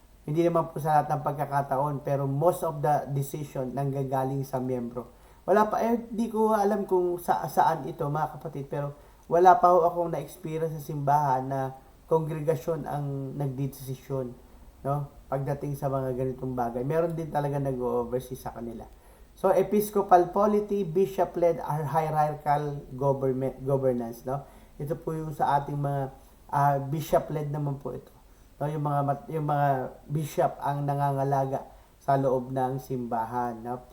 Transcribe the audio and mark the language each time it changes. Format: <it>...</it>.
<tl>Hindi naman po sa lahat ng pagkakataon, pero</tl> <en>most of the decision</en> <tl>nanggagaling sa miyembro. Wala pa di ko alam kung saan ito mga kapatid, pero wala pa ho akong na-experience sa simbahan na kongregasyon ang nagdedesisyon, no, pagdating sa mga ganitong bagay. Meron din talaga nag-oversee sa kanila.</tl> <en>So, episcopal polity, bishop-led hierarchical governance, no?</en> <tl>Ito po yung sa ating mga bishop-led naman po ito. No, yung mga bishop ang nangangalaga sa loob ng simbahan, no?</tl>